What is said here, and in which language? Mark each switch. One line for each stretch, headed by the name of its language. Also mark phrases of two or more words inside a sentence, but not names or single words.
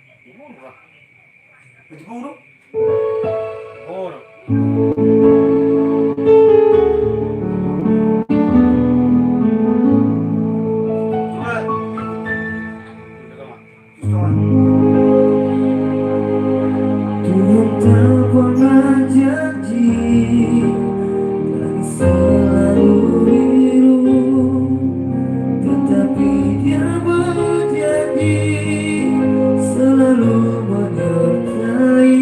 Filipino: Siguro ba? Siguro? Siguro.
Indonesian: Surat.
Filipino: Hindi ka nga.
Indonesian: Surat. Tuhan tak pernah janji dan selalu biru, tetapi Dia berjanji selalu menyertai.